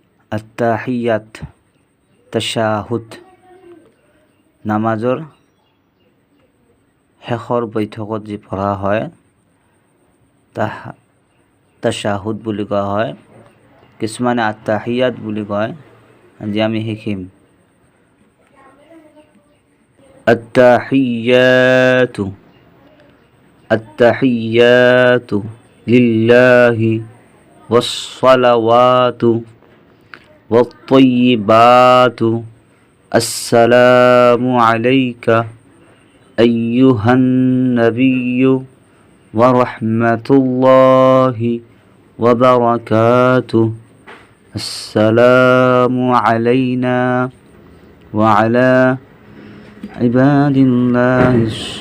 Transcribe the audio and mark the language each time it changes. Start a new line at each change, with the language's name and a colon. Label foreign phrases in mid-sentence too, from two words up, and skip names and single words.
Assamese: আত্তাহিয়াত তাশাহুদ নামাজৰ শেষৰ বৈঠকত যি পঢ়া হয় তাহ তাশাহুদ বুলি কোৱা হয়। কিছুমানে আত্তাহিয়াত বুলি কয়। আজি আমি শিকিম
Arabic: التحيات التحيات لله والصلوات والطيبات السلام عليك أيها النبي ورحمة الله وبركاته السلام علينا وعلى عباد الله